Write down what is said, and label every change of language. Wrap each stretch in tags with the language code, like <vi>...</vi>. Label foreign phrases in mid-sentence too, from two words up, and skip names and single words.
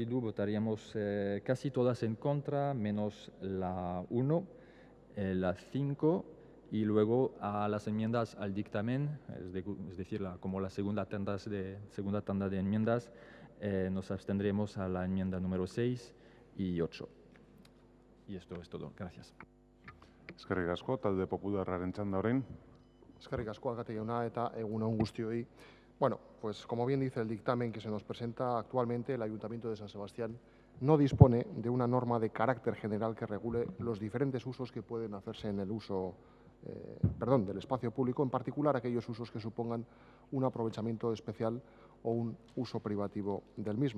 <es>Bildu votaríamos casi todas en contra, menos la 1, la 5, y luego a las enmiendas al dictamen, es decir, como la segunda tanda de enmiendas, nos abstendremos a la enmienda número 6 y 8. Y esto es todo. Gracias.</es> <eu>Eskerrik asko, talde popularraren txanda orain. Eskerrik asko, alkate jauna, eta egun on guztioi.</eu> <es>Bueno, pues como bien dice el dictamen que se nos presenta actualmente, el Ayuntamiento de San Sebastián no dispone de una norma de carácter general que regule los diferentes usos que pueden hacerse en el uso, del espacio público, en particular aquellos usos que supongan un aprovechamiento especial o un uso privativo del mismo.</es>